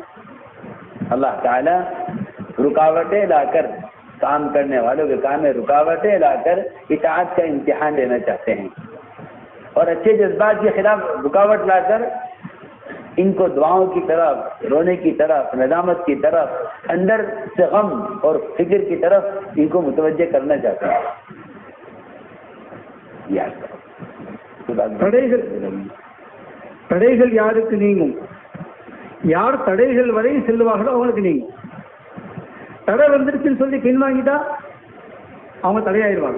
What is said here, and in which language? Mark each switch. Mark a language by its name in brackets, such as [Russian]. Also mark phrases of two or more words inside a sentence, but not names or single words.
[Urdu] اللہ تعالیٰ رکاوٹیں لا کر کام کرنے والوں کے کام میں رکاوٹیں لا کر اطاعت کا امتحان لینا چاہتے ہیں، اور اچھے جذبات کے خلاف رکاوٹ لا کر ان کو دعاؤں کی طرف، رونے کی طرف، ندامت کی طرف، اندر سے غم اور فکر کی طرف ان کو متوجہ کرنا چاہتے ہیں۔ [Tamil] தடைகள் யாருக்கு நீங்கும்? யார் தடைகள் வரை செல்வார்களோ அவங்களுக்கு நீங்கும். தடை வந்துருச்சுன்னு சொல்லி பின்வாங்கிட்டா அவங்க தடையாயிருவாங்க.